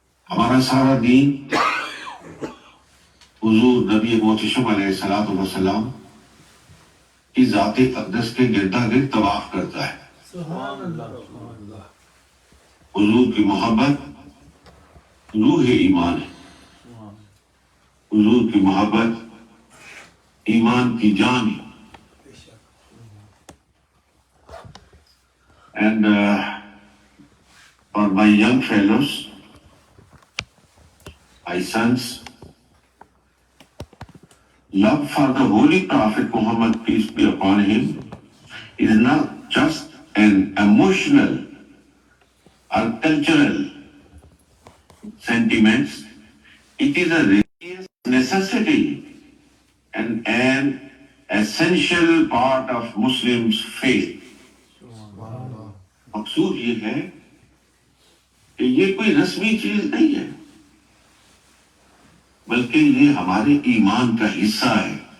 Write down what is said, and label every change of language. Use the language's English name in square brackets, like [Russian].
[Urdu] ہمارا سارا دین حضور نبی محتشم علیہ الصلوۃ والسلام کی ذات اقدس کے گردا گرد طواف کرتا ہے. حضور کی محبت روح ایمان ہے. حضور کی محبت ایمان کی جان ہے. [English] And for my young fellows, my sons, love for the Holy Prophet Muhammad, peace be upon him, is not just an emotional or cultural sentiment. It is a religious necessity and an essential part of Muslims' faith. [Urdu] مقصود یہ ہے کہ یہ کوئی رسمی چیز نہیں ہے, بلکہ یہ ہمارے ایمان کا حصہ ہے.